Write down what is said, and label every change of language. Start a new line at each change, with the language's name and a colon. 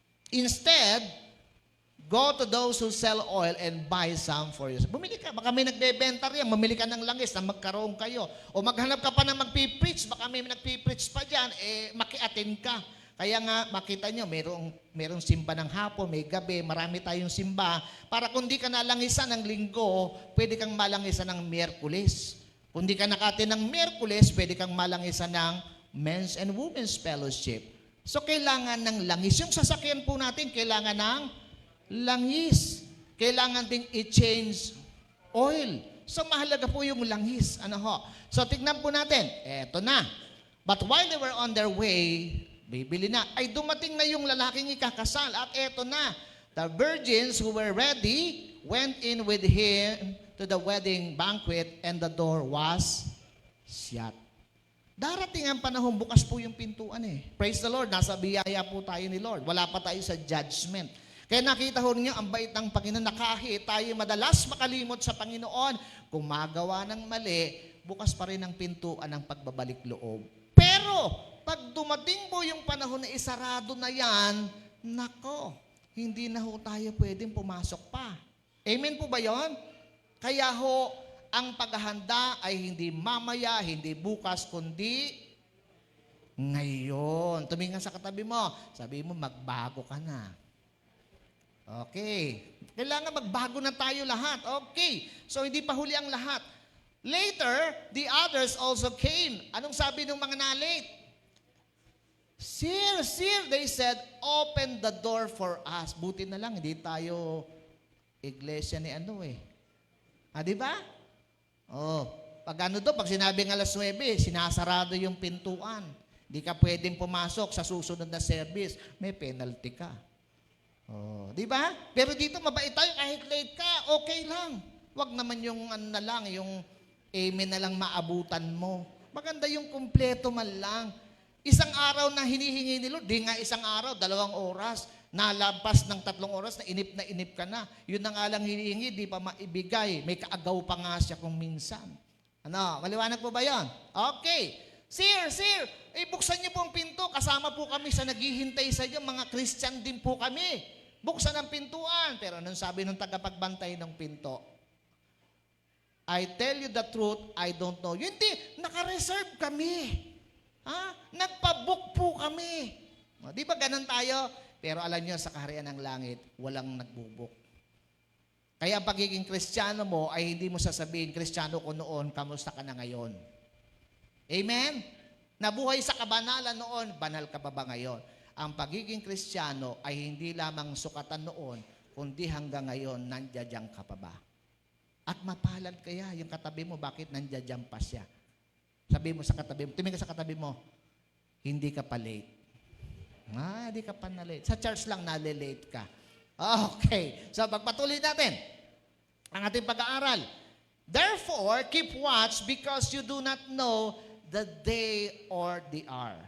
English: Instead, go to those who sell oil and buy some for you.
Filipino: Bumili ka, baka may nagbebenta riyan, mamili ka ng langis na magkaroon kayo. O maghanap ka pa ng magpipreach, baka may nagpipreach pa dyan, makiatin ka. Kaya nga, makita nyo, merong simba ng hapon, may gabi, marami tayong simba. Para kung di ka nalangisan ng linggo, pwede kang malangisan ng Miyerkules. Kung di ka nakatin ng Miyerkules, pwede kang malangisan ng Men's and Women's Fellowship. So, kailangan ng langis. Yung sasakyan po natin, kailangan ng langis. Kailangan ding i-change oil. So, mahalaga po yung langis. Ano ho? So, tignan po natin. Eto na.
English: But while they were on their way,
Filipino: bibili na, ay dumating na yung lalaking ikakasal. At eto na.
English: The virgins who were ready went in with him to the wedding banquet and the door was shut.
Filipino: Darating ang panahon, bukas po yung pintuan Praise the Lord. Nasa biyaya po tayo ni Lord. Wala pa tayo sa judgment. Kaya nakita ho niyo ang bait ng Panginoon na kahit tayo madalas makalimot sa Panginoon, kung magawa ng mali, bukas pa rin ang pintuan ng pagbabalik loob. Pero, pag dumating po yung panahon na isarado na yan, nako, hindi na ho tayo pwedeng pumasok pa. Amen po ba yon? Kaya ho, ang paghahanda ay hindi mamaya, hindi bukas, kundi ngayon. Tumingin sa katabi mo. Sabi mo, magbago ka na. Okay. Kailangan magbago na tayo lahat. Okay. So, hindi pa huli ang lahat.
English: Later, the others also came.
Filipino: Anong sabi ng mga na-late?
English: Sir, they said, open the door for us.
Filipino: Buti na lang, hindi tayo iglesia ni ano eh. Di ba? Oh, pag pag sinabing alas 9, sinasarado yung pintuan. Di ka pwedeng pumasok sa susunod na service. May penalty ka. Oh, di ba? Pero dito mabait tayo kahit late ka, okay lang. Wag naman yung ano na lang, yung amen na lang maabutan mo. Maganda yung kumpleto man lang. Isang araw na hinihingi ni Lord, di nga isang araw, 2 oras. Nalampas ng 3 oras, na inip ka na. Yun na nga lang hinihingi, di pa maibigay. May kaagaw pa nga siya kung minsan. Ano, maliwanag po ba yan? Okay. Sir, buksan niyo po ang pinto. Kasama po kami sa naghihintay sa inyo. Mga Christian din po kami. Buksan ang pintuan. Pero anong sabi ng tagapagbantay ng pinto?
English: I tell you the truth, I don't know.
Filipino: Hindi, naka-reserve kami. Nagpa-book po kami. Di ba ganun tayo? Pero alam niyo, sa kaharian ng langit, walang nagbubuk. Kaya ang pagiging Kristiyano mo ay hindi mo sasabihin, Kristiyano ko noon, kamusta ka na ngayon? Amen? Nabuhay sa kabanalan noon, banal ka pa ba ngayon? Ang pagiging Kristiyano ay hindi lamang sukatan noon, kundi hanggang ngayon, nandiyan ka pa ba? At mapalad kaya yung katabi mo, bakit nandiyan pa siya? Sabi mo sa katabi mo, tumingin ka sa katabi mo, hindi ka pa late. Hindi ka pa na late. Sa church lang nalilate ka. Okay. So, pagpatuloy natin ang ating pag-aaral.
English: Therefore, keep watch because you do not know the day or the hour.